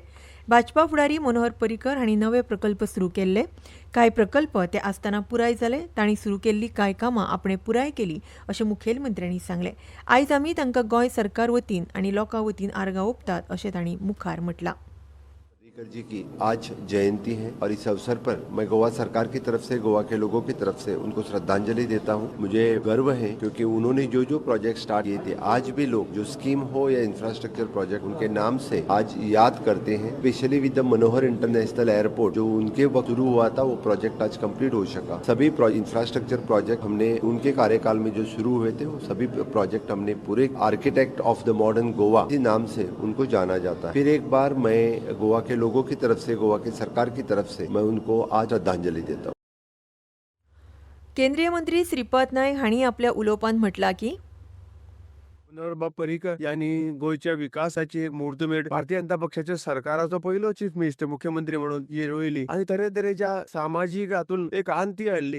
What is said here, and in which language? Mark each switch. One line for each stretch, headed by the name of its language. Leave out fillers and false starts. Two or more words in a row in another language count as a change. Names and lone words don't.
Konkani: भाजपा फुडारी मनोहर पर्रीकार हांणी नवे प्रकल्प सुरू केल्ले. कांय प्रकल्प ते आसतना पुराय जाले. तांणी सुरू केल्ली कांय कामां आपणे पुराय केली अशें मुखेलमंत्र्यांनी सांगलें. आयज आमी तांकां गोंय सरकार वतीन आनी लोकां वतीन आर्गां ओंपतात अशें तांणी मुखार म्हटलां.
Hindi: पर्रीकर जी की आज जयंती है और इस अवसर पर मैं गोवा सरकार की तरफ से, गोवा के लोगों की तरफ से उनको श्रद्धांजलि देता हूं. मुझे गर्व है क्योंकि उन्होंने जो जो
English: project start
Hindi: किए थे, आज भी लोग जो स्कीम हो या
English: infrastructure project
Hindi: उनके नाम से आज याद करते हैं.
English: specially with the
Hindi: मनोहर इंटरनेशनल एयरपोर्ट जो उनके वक्त शुरू हुआ था, वो प्रोजेक्ट आज कंप्लीट हो सका. सभी
English: infrastructure project
Hindi: हमने उनके कार्यकाल में जो शुरू हुए थे, वो सभी प्रोजेक्ट हमने पूरे
English: architect of the modern Goa
Hindi: के नाम से उनको जाना जाता है. फिर एक बार मैं गोवा के लोगों की तरफ से, गोवा की सरकार की तरफ से मैं उनको आज श्रद्धांजलि देता हूं.
Konkani: केंद्रीय मंत्री श्रीपाद नायक हांणी आपल्या उलोवपांत म्हटलां की मनोहर पर्रीकर यांनी गोयच्या विकासाची एक मुहूर्तमेढ भारतीय जनता पक्षाच्या सरकाराचो पहिलो
English: chief minister
Konkani: मुख्यमंत्री म्हणून रोयली आणि तरेतरेच्या सामाजिक हातून एक क्रांती हाडली.